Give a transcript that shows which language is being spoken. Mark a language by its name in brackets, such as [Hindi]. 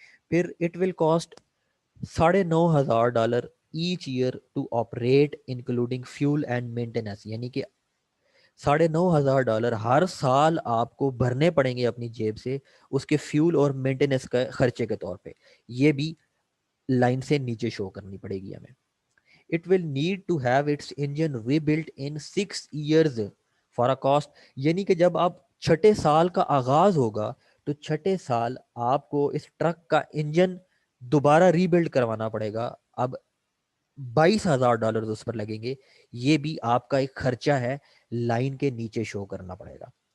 [English] پھر it will cost $9,500 each year to operate including fuel and maintenance. [Urdu] یعنی کہ $9,500 ہر سال آپ کو بھرنے پڑیں گے اپنی جیب سے اس کے فیول اور مینٹیننس کا خرچے کے طور پہ. یہ بھی لائن سے نیچے شو کرنی پڑے گی ہمیں. [English] It will need to have its engine rebuilt in 6 years for a cost. [Urdu] یعنی کہ جب آپ چھٹے سال کا آغاز ہوگا تو چھٹے سال آپ کو اس ٹرک کا انجن دوبارہ ری بلڈ کروانا پڑے گا. اب $22,000 اس پر لگیں گے. یہ بھی آپ کا ایک خرچہ ہے، لائن کے نیچے شو کرنا پڑے گا.